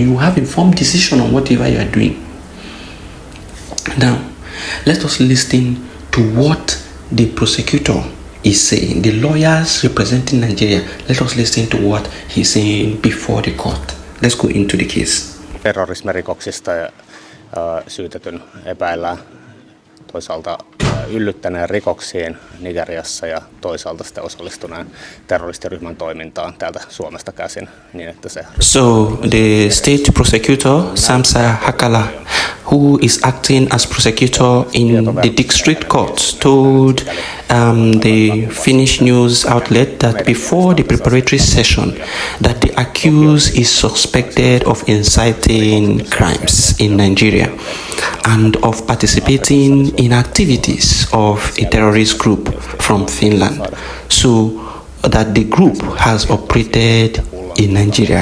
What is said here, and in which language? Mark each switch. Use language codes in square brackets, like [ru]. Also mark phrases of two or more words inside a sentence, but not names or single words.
[en] You have informed decision on whatever you are doing. Now, let us listen to what the prosecutor is saying. The lawyers representing Nigeria, let us listen to what he's saying before the court. Let's go into the case. [fi] Terrorismirikoksista syytetyn epäillään toisaalta yllyttäneen rikoksiin Nigeriassa ja toisaalta sitten osallistuneen terroristiryhmän toimintaan täältä Suomesta käsin niin että se. [en] So the state prosecutor Samsa Hakala, who is acting as prosecutor in the district court, told the Finnish news outlet that before the preparatory session that the accused is suspected of inciting crimes in Nigeria and of participating in activities of a terrorist group from Finland, so that the group has operated in Nigeria.